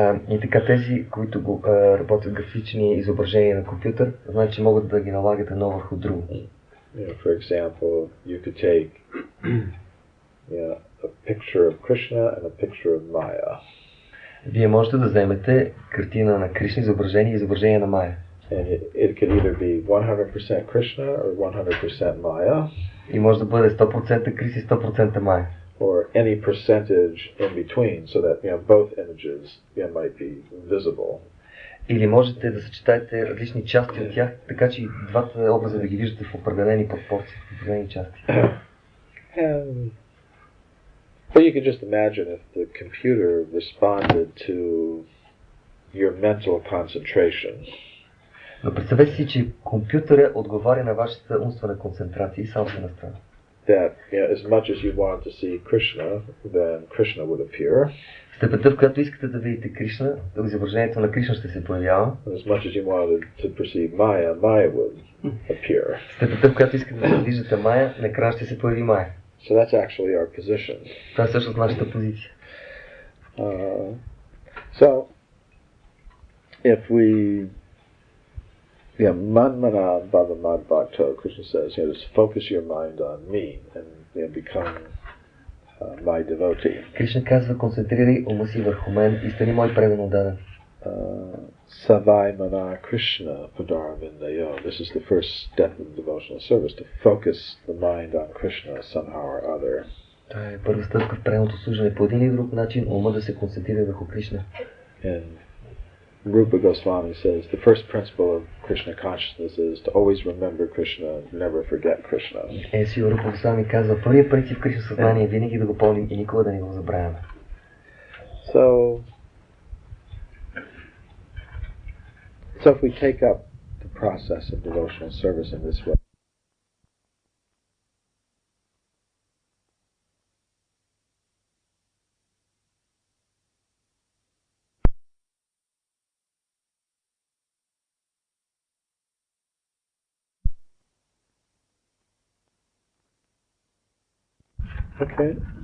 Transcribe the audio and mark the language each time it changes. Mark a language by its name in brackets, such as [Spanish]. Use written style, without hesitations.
[Bulgarian] И така тези, които работят графични изображения на компютър, знаят, че могат да ги налагат едно върху друго. [English] For example, you could take a picture of Krishna and a picture of Maya. [Bulgarian] Вие можете да вземете картина на Кришна, изображение на Майя. [English] And it could either be 100% Krishna or 100% Maya. [Bulgarian] И може да бъде 100% Кришна и 100% Майя. [English] Or any percentage in between, so that both images might be visible. [Bulgarian] Или можете да съчетаете различни части от тях, така че и двата образа да ги виждате в определени подпорции, в определени части. [English] But you could just imagine if the computer responded to your mental concentration. [Bulgarian] Но представете си, че компютъра отговаря на вашата умствена концентрация и само се настрана. [English] That as much as you want to see Krishna, then Krishna would appear. [Bulgarian] В степента, в която искате да видите Кришна, изображението на Кришна ще се появява. [English] As much as you wanted to perceive Maya, Maya would appear. [Bulgarian] В степента, в която искате да виждате Майя, на екрана ще се появи Майя. [English] So that's actually our position. [Bulgarian] Това е всъщност нашата позиция. [English] So, if we [Sanskrit] Manmana Bhavamad Bhakta, [English] Krishna says, just focus your mind on me and become my devotee. [Bulgarian] Кришна казва, концентрирай ума си върху мен и стани мой предан отдаден. [Sanskrit] Savai Mana Krishna Padarvindayo. [English] This is the first step of devotional service, to focus the mind on Krishna somehow or other. [Bulgarian] Това е първа стъпка в преданното служене. По един или друг начин ума да се концентрира върху Кришна. [English] And Rupa Goswami says the first principle of Krishna consciousness is to always remember Krishna, never forget Krishna. [Bulgarian] Рупа Госвами казва, първият принцип в Кришна съзнание е винаги да го помним и никога да не го забравяме. [English] So if we take up the process of devotional service in this way, okay.